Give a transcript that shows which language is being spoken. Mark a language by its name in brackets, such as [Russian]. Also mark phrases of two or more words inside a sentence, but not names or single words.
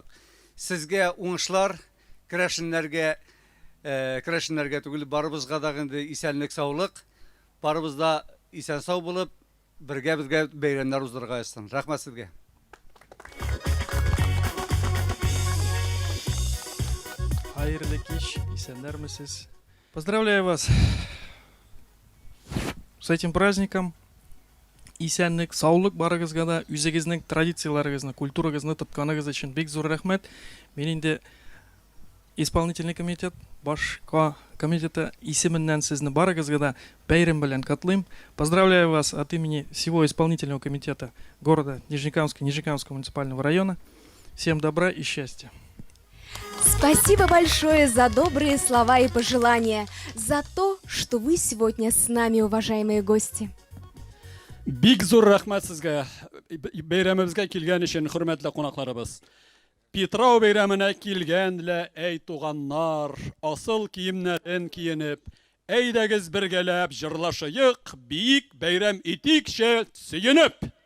[Tatar] Сезгә уңышлар, керәшеннәргә түгел, барыбызга да инде исәнлек, саулык, барыбыз да исән сау булып, бергә бәйрәмнәр уздырырга ясын. Рәхмәт сезгә. Хайырлы кич, исәннәрмесез. [Russian] Поздравляю вас с этим праздником. [Tatar] Исәнлек, саулык барыгызга да, үзегезнең традицияларыгызны, культурагызны тотканыгыз өчен бик зур рәхмәт. Мен инде [Russian] исполнительный комитет, [Tatar] башка комитета исеменнән сезне барыгызга да бәйрәм белән котлыйм. [Russian] Поздравляю вас от имени всего исполнительного комитета города Нижнекамского муниципального района. Всем добра и счастья. Спасибо большое за добрые слова и пожелания, за то, что вы сегодня с нами, уважаемые гости. [Tatar] Бик зур рәхмәт сезгә. Бәйрәмебезгә килгән өчен, хөрмәтле кунакларыбыз. Петрау бәйрәменә килгәнләр, әй туганнар, асыл киемнәрен киенеп, әйдәгез бергәләп җырлашыйк, бик бәйрәм итикче сөенеп.